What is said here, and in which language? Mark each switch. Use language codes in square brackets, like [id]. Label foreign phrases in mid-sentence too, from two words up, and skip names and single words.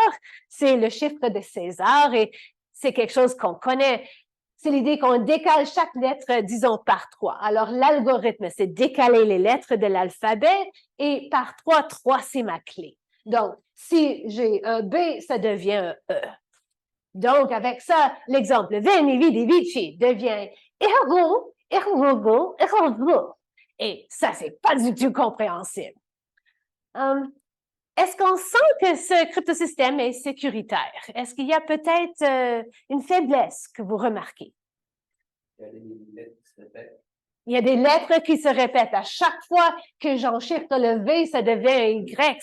[fr] C'est le chiffre de César et c'est quelque chose qu'on connaît. C'est l'idée qu'on décale chaque lettre, disons, par 3. Alors, l'algorithme, c'est décaler les lettres de l'alphabet et par 3, 3, c'est ma clé. Donc, si j'ai un B, ça devient un E. Donc, avec ça, l'exemple [la] veni, vidi, vici [fr] devient ergo, ergo, ergo. Et ça, c'est pas du tout compréhensible. Est-ce qu'on sent que ce cryptosystème est sécuritaire? Est-ce qu'il y a peut-être une faiblesse que vous remarquez? Il y a des lettres qui se répètent. Il y a des lettres qui se répètent. À chaque fois que j'enchiffre le V, ça devient un Y.